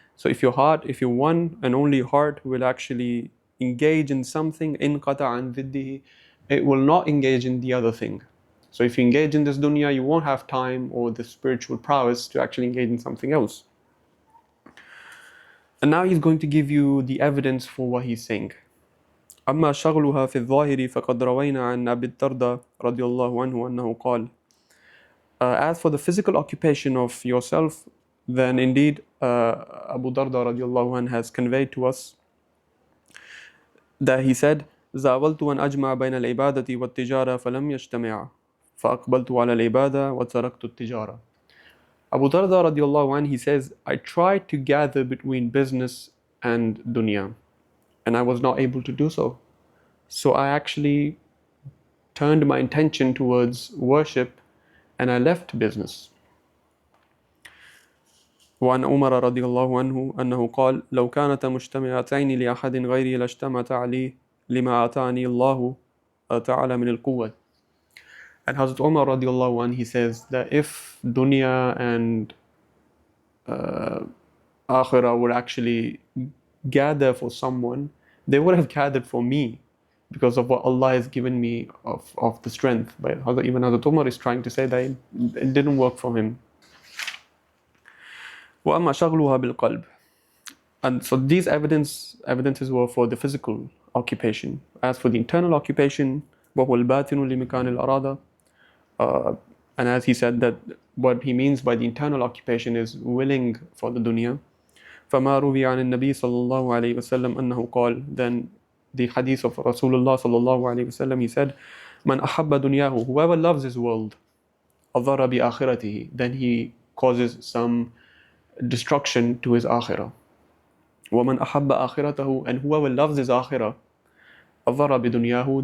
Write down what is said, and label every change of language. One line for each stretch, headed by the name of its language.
English: So if your one and only heart will actually engage in something,
Arabic: انقطع عن ضده,
English: it will not engage in the other thing. So if you engage in this dunya, you won't have time or the spiritual prowess to actually engage in something else. And now he's going to give you the evidence for what he's saying.
Arabic: أما شغلها في الظاهر فقد روينا عن أبي الدرداء رضي الله عنه أنه قال.
English: As for the physical occupation of yourself, then indeed Abu Darda radiallahu anh has conveyed to us that he said,
Arabic: زاولت أن أجمع بين العبادة والتجارة فلم يجتمع فأقبلت على العبادة وتركت التجارة.
English: Abu Darda radiallahu anh, he says, I tried to gather between business and dunya, and I was not able to do so. So I actually turned my intention towards worship and I left business.
Arabic: وعن عمر رضي الله عنه أنه قال لو كانت مجتمعتين لأحد غيري لاجتمعتا عليه لما آتاني الله تعالى من القوة.
English: And Hazrat Umar radiallahu anh, he says that if dunya and akhirah would actually gather for someone, they would have gathered for me because of what Allah has given me of the strength. But even Hazrat Umar is trying to say that it didn't work for him.
Arabic: وَأَمَّا شَغْلُهَا بِالْقَلْبِ.
English: And so these evidences were for the physical occupation. As for the internal occupation,
Arabic: وَهُوَ الْبَاطِنُ لِمِكَانِ الْأَرَادَةِ.
English: And as he said, that what he means by the internal occupation is willing for the dunya.
Arabic: فَمَا رُوِيَ عَنِ النَّبِي صلى الله عليه وسلم أنه قال.
English: Then the hadith of Rasulullah
Arabic: صلى الله عليه وسلم,
English: he said,
Arabic: مَنْ أَحَبَّ دُنْيَاهُ.
English: Whoever loves his world,
Arabic: أَضَرَ بِآخِرَتِهِ.
English: Then he causes some destruction to his akhirah.
Arabic: وَمَنْ أَحَبَّ آخِرَتَهُ.
English: And whoever loves his akhirah,
Arabic: أَضَرَ بِدُنْيَاهُ.